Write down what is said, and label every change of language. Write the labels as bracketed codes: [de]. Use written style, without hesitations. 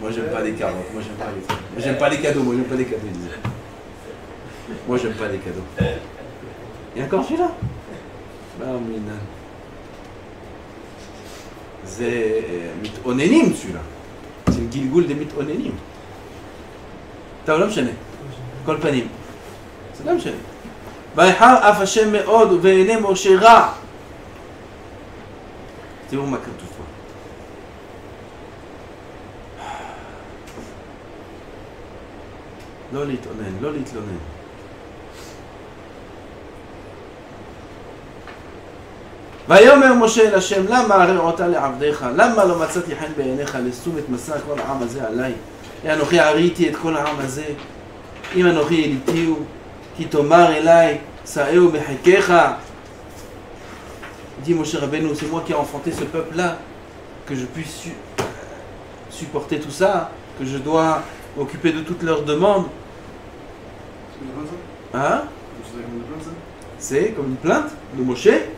[fr] Moi j'aime pas les carottes. Moi j'aime pas les trucs. Moi j'aime pas les cadeaux. Moi j'aime pas les cadeaux. Il disait. Moi j'aime pas les cadeaux. Et encore celui-là. C'est מתאוננים celui-là. C'est le גלגול des מתאוננים. [he] טוב, לא משנה. כל פנים. זה לא משנה. ויחר אף השם מאוד ובעיני משה רע. תראו מה כתוב פה. לא להתאונן, לא להתלונן. ויאמר משה אל השם, למה הרעותה לעבדיך? למה לא מצאתי חן בעיניך לשום את מסע כל העם הזה עליי? אנוכי עריתי את כל העם הזה, אם אנוכי יליתיהו, כי תאמר אליי, שאהו בחיקך. [fr] Dit Moshe Rabbeinu, c'est moi qui ai enfanté ce peuple-là, que je puisse supporter tout ça, que je dois m'occuper de toutes leurs demandes. Hein? C'est comme une plainte de Moshe?